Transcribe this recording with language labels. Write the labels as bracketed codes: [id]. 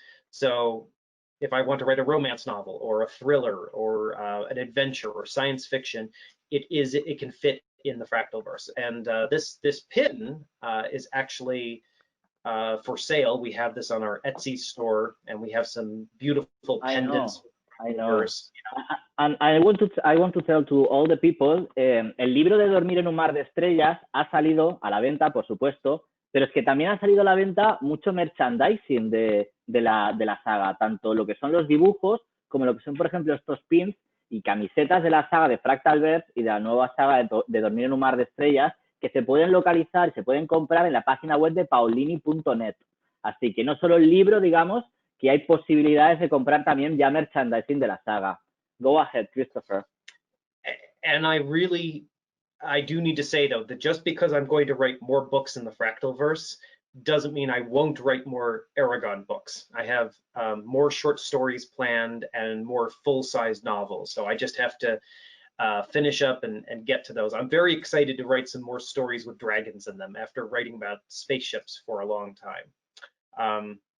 [en] So if I want to write a romance novel or a thriller or an adventure or science fiction, it can fit in the fractal verse. And this pin is actually for sale. We have this on our Etsy store, and we have some beautiful pendants. I know. And I want to tell to all the people, [es] el libro de Dormir en un mar de estrellas ha salido a la venta, por supuesto, pero es que también ha salido a la venta mucho merchandising de la saga, tanto lo que son los dibujos como lo que son, por ejemplo, estos pins y camisetas de la saga de Fractalverse y de la nueva saga de Dormir en un mar de estrellas, que se pueden localizar y se pueden comprar en la página web de paolini.net. Así que no solo el libro, digamos, que hay posibilidades de comprar también ya merchandising de la saga. [en] Go ahead, Christopher. And I do need to say though, that just because I'm going to write more books in the Fractalverse doesn't mean I won't write more Aragon books. I have more short stories planned and more full-size novels. So I just have to finish up and get to those. I'm very excited to write some more stories with dragons in them after writing about spaceships for a long time.